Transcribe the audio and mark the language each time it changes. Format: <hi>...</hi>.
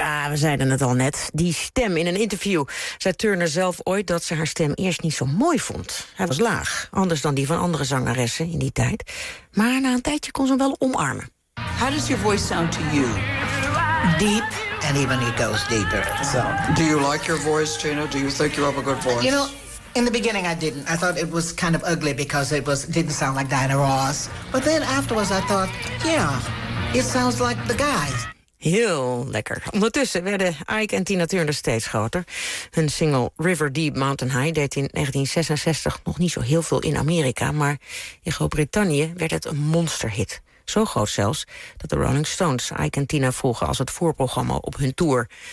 <nl>We zeiden het al net, die stem in een interview. Zei Turner zelf ooit dat ze haar stem eerst niet zo mooi vond. Hij was laag, anders dan die van andere zangeressen in die tijd. Maar na een tijdje kon ze hem wel omarmen.</nl> <en>How does your voice sound to you? Deep. And even it goes deeper. So. Do you like your voice, Tina? Do you think you have a good voice? You know, in the beginning I didn't. I thought it was kind of ugly because it was didn't sound like Diana Ross. But then afterwards I thought, yeah, it sounds like the guys.</en> <nl>Heel lekker. Ondertussen werden Ike en Tina Turner steeds groter. Hun single River Deep Mountain High deed in 1966 nog niet zo heel veel in Amerika, maar in Groot-Brittannië werd het een monsterhit. Zo groot zelfs dat de Rolling Stones Ike en Tina vroegen als het voorprogramma op hun tour.</nl>